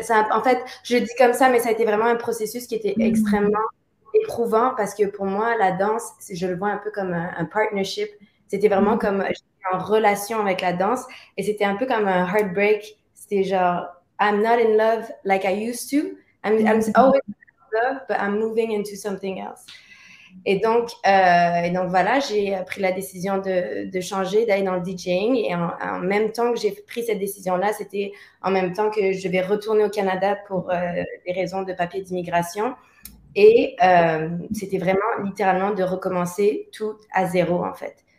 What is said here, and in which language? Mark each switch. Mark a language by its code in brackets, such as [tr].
[fr] En fait, je le dis comme ça, mais ça a été vraiment un processus qui était extrêmement éprouvant parce que pour moi, la danse, je le vois un peu comme un partnership. C'était vraiment comme j'étais en relation avec la danse et c'était un peu comme un heartbreak. C'était genre, [en] I'm not in love like I used to. I'm always in love, but I'm moving into something else. [fr] Et donc voilà, j'ai pris la décision de changer, d'aller dans le DJing. Et en même temps que j'ai pris cette décision-là, c'était en même temps que je vais retourner au Canada pour des raisons de papier d'immigration. Et c'était vraiment littéralement de recommencer tout à zéro, en fait.